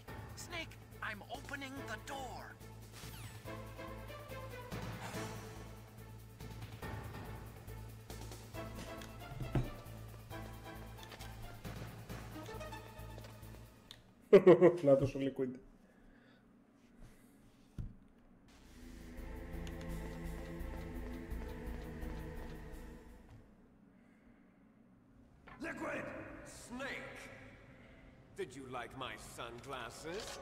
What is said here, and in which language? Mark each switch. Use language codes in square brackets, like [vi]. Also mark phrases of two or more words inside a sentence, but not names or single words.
[en] Snake, I'm opening the door. [el] Να το σου liquid. [en] Liquid! Snake! Did you like my sunglasses?